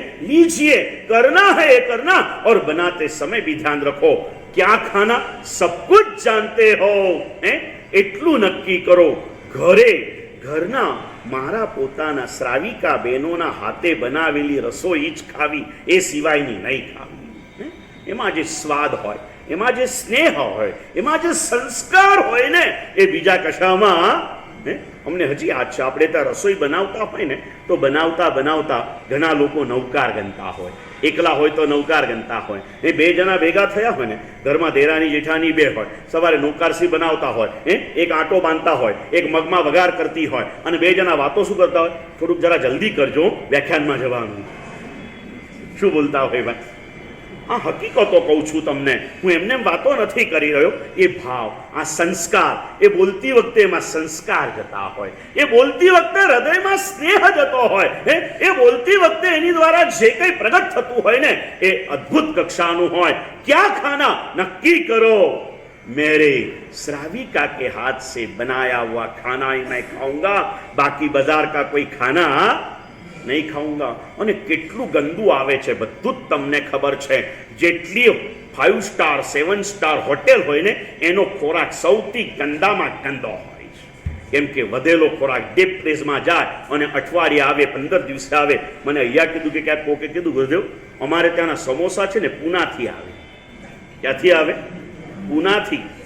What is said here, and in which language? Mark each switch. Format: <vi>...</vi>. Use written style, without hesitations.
<hi>लीजिए, करना है ये करना और बनाते समय भी ध्यान रखो क्या खाना सब कुछ जानते हो.</hi> <gu>એટલું નક્કી કરો, ઘરના મારા પોતાના શ્રાવિકા બહેનોના હાથે બનાવેલી રસોઈ જ ખાવી, એ સિવાયની નહીં ખાવી. એમાં જે સ્વાદ હોય, એમાં જે સ્નેહ હોય, એમાં જે સંસ્કાર હોય ને, એ બીજા કશામાં. અમને હજી યાદ છે, આપણે ત્યાં રસોઈ બનાવતા હોય ને તો બનાવતા બનાવતા ઘણા લોકો નૌકાર ગણતા હોય, એકલા હોય તો નૌકાર ગણતા હોય. એ બે જણા ભેગા થયા હોય ને, ઘરમાં દેરાની જેઠાની બે હોય, સવારે નૌકારસી બનાવતા હોય, એક આટો બાંધતા હોય, એક મગમાં વઘાર કરતી હોય, અને બે જણા વાતો શું કરતા હોય? થોડુંક જરા જલ્દી કરજો, વ્યાખ્યાનમાં જવાનું. શું બોલતા હોય ભાઈ? આ હકીકતો કહું છું તમને, હું એમને વાતો નથી કરી રહ્યો. એ ભાવ, આ સંસ્કાર, એ બોલતી વખતે એમાં સંસ્કાર જતા હોય, એ બોલતી વખતે હૃદયમાં સ્નેહ જતો હોય, એ બોલતી વખતે એની દ્વારા જે કંઈ પ્રગટ થતું હોય ને, એ અદ્ભુત કક્ષાનું હોય. ક્યાં ખાના નક્કી કરો,</gu> <hi>मेरे श्राविका के हाथ से बनाया हुआ खाना ही मैं खाऊंगा, बाकी बाजार का कोई खाना નહીં ખાઉંગા.</hi> <gu>અને કેટલું ગંદુ આવે છે બધું જ તમને ખબર છે. જેટલી 5 સ્ટાર 7 સ્ટાર હોટેલ હોય ને, એનો ખોરાક સૌથી ગંદામાં ગંદો હોય છે. કેમ કે વધેલો ખોરાક ડીપ ફ્રીઝમાં જાય અને અઠવાડિયે આવે, 15 દિવસે આવે. મને અહીંયા કીધું કે ક્યાંક કોકે કીધું, ગુરુદેવ અમારે ત્યાંના સમોસા છે ને પૂનાથી આવે. ક્યાંથી આવે? પૂનાથી.</gu>